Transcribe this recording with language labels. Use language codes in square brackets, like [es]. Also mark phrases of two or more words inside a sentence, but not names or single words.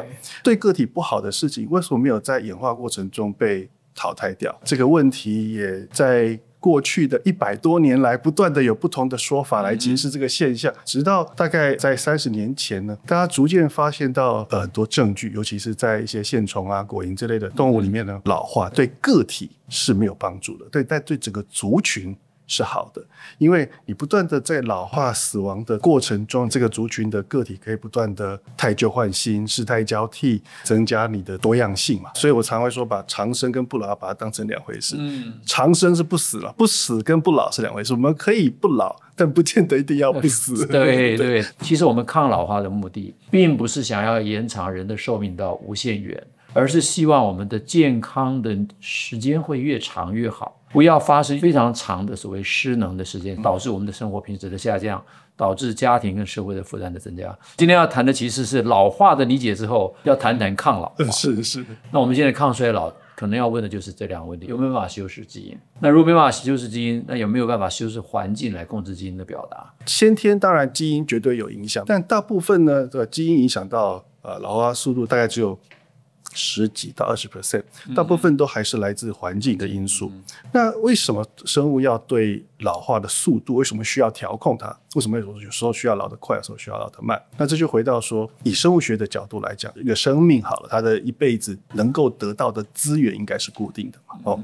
[zh] 對個體不好的事情，為什麼沒有在演化過程中被淘汰掉？這個問題也在過去的100多年來不斷的有不同的說法來解釋這個現象，直到大概在30年前呢，大家逐漸發現到很多證據，尤其是在一些线虫啊、果蝇之類的動物裡面呢，老化對個體是沒有幫助的，但對整個族群是好的，因為你不斷的在老化死亡的過程中，這個族群的個體可以不斷的汰舊換新、世代交替，增加你的多樣性嘛。所以我常會說，把長生跟不老把它當成兩回事。長生是不死了，不死跟不老是兩回事。我們可以不老，但不見得一定要不死。对，其實我們抗老化的目的，並不是想要延長人的壽命到無限遠，而是希望我們的健康的時間會越長越好。不要發生非常長的所謂失能的時間，導致我們的生活品質的下降，導致家庭跟社會的負擔的增加。今天要談的其實是老化的理解之後，要談談抗老化。是。那我們現在抗衰老可能要問的就是這兩個問題：有沒有辦法修飾基因？那如果沒辦法修飾基因，那有沒有辦法修飾環境來控制基因的表達？先天當然基因絕對有影響，但大部分呢，基因影響到老化速度大概只有10幾到20%，大部分都還是來自環境的因素。那為什麼生物要對老化的速度，為什麼需要調控它？為什麼有時候需要老得快，有時候需要老得慢？那這就回到說，以生物學的角度來講，一個生命好了，它的一輩子能夠得到的資源應該是固定的嘛。